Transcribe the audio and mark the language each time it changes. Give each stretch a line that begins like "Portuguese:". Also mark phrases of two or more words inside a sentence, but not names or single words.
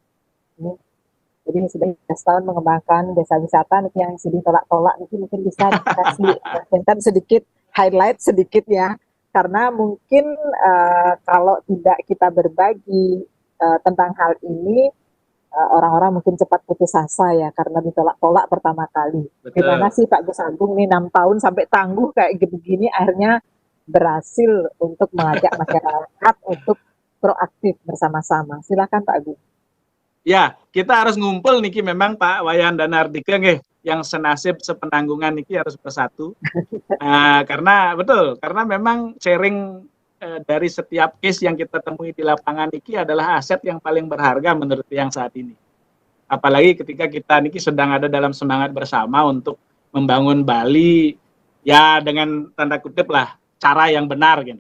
Indonesian: Jadi sudah 10 tahun mengembangkan desa wisata, nih yang sedih tolak-tolak, mungkin bisa dikasih sedikit highlight sedikit ya, karena mungkin kalau tidak kita berbagi tentang hal ini orang-orang mungkin cepat putus asa ya karena ditolak-tolak pertama kali. Gimana Betul. sih Pak Gus Agung nih 6 tahun sampai tangguh kayak begini akhirnya berhasil untuk mengajak masyarakat untuk proaktif bersama-sama. Silakan Pak Agung. Ya, kita harus ngumpul niki memang Pak Wayan dan Ardika nggih, yang senasib sepenanggungan niki harus bersatu. Karena betul, karena memang sharing dari setiap case yang kita temui di lapangan niki adalah aset yang paling berharga menurut yang saat ini. Apalagi ketika kita niki sedang ada dalam semangat bersama untuk membangun Bali ya dengan tanda kutip lah cara yang benar gitu.